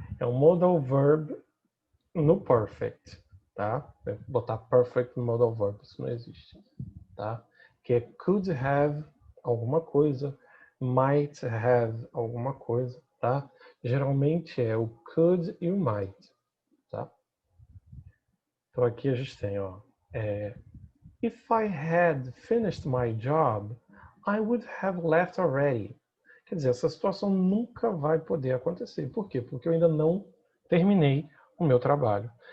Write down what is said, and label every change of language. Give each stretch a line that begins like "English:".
Portuguese: É um modal verb no perfect, tá? Botar perfect no modal verb, isso não existe, tá? Que é could have alguma coisa, might have alguma coisa, tá? Geralmente é o could e o might, tá? Então aqui a gente tem, ó,
English: if I had finished my job, I would have left already.
Portuguese: Quer dizer, essa situação nunca vai poder acontecer. Por quê? Porque eu ainda não terminei o meu trabalho.